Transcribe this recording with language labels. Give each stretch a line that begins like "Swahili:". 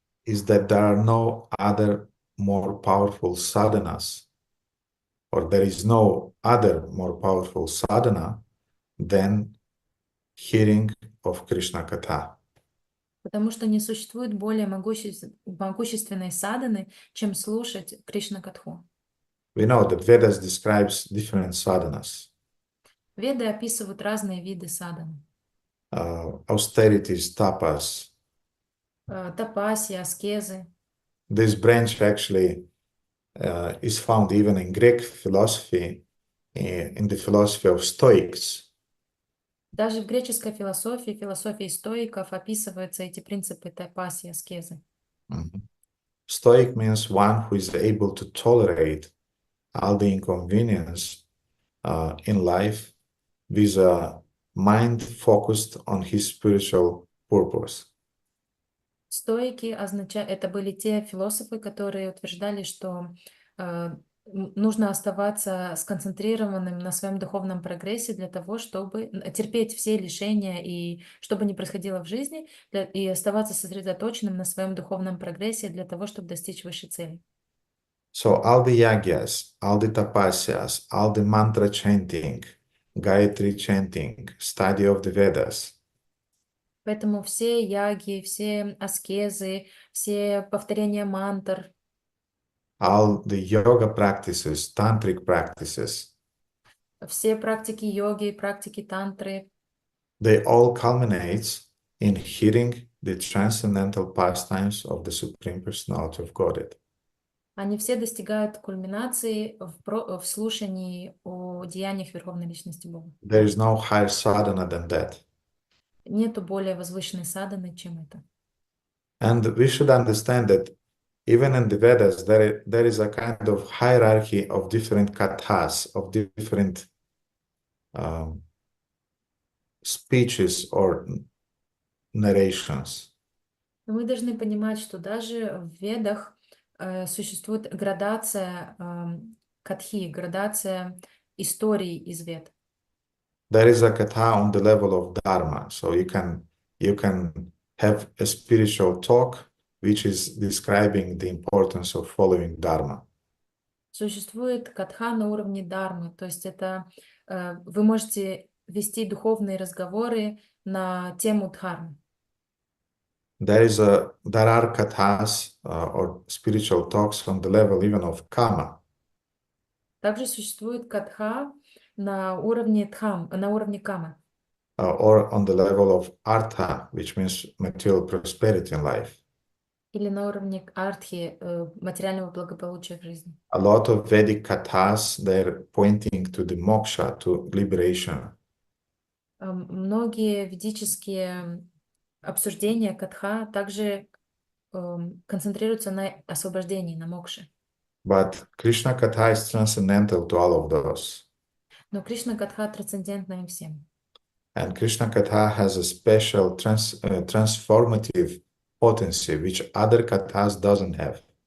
English: is that there are no other more powerful sadhanas, or there is no other more powerful sadhana than hearing of Krishna Katha.
Russian: потому что не существует более могущественной садханы, чем слушать Кришна-катху.
English: We know that Vedas describes different sadhanas,
Russian: Веды описывают разные виды садханы.
English: Austerities, tapas.
Russian: Тапасия, аскезы.
English: This branch actually is found even in Greek philosophy, in the philosophy of Stoics.
Russian: Даже в греческой философии, философии стоиков описываются эти принципы тапасии, аскезы.
English: Stoic means one who is able to tolerate all the inconvenience in life with a mind focused on his spiritual purpose.
Russian: Стоики это были те философы, которые утверждали, что нужно оставаться сконцентрированным на своем духовном прогрессе для того, чтобы терпеть все лишения и что бы ни происходило в жизни, и оставаться сосредоточенным на своем духовном прогрессе для того, чтобы достичь высшей цели.
English: So all the yagyas, all the tapasyas, all the mantra chanting, Gayatri chanting, study of the Vedas,
Russian: Поэтому все яги, все аскезы, все повторения мантр,
English: all the yoga practices, tantric practices,
Russian: все практики йоги, практики тантры,
English: they all culminate in hearing the transcendental pastimes of the Supreme Personality of Godhead.
Russian: они все достигают кульминации в слушании о деяниях Верховной Личности Бога.
English: There is no higher sadhana than that.
Russian: Нету более возвышенной садханы, чем это.
English: And we should understand that even in the Vedas, there is a kind of hierarchy of different kathas, of different speeches or narrations.
Russian: Но мы должны понимать, что даже в Ведах существует градация катхи, градация историй из Вед.
English: There is a katha on the level of dharma, so you can have a spiritual talk which is describing the importance of following dharma.
Russian: Существует катха на уровне дharмы, то есть это вы можете вести духовные разговоры на тему дхармы.
English: There are kathas or spiritual talks on the level even of kama.
Russian: Также существует катха на уровне на уровне камы.
English: Or on the level of artha, which means material prosperity in life.
Russian: Или на уровне артхи, материального благополучия в жизни.
English: A lot of Vedic kathas, they're pointing to the moksha, to liberation.
Russian: Многие ведические обсуждения катха также концентрируются на освобождении, на мокше.
English: But Krishna Katha is transcendental to all of those.
Russian: Но Кришна катха трансцендентна им всем.
English: And Krishna Katha has a special transformative potency, which other kathas doesn't have.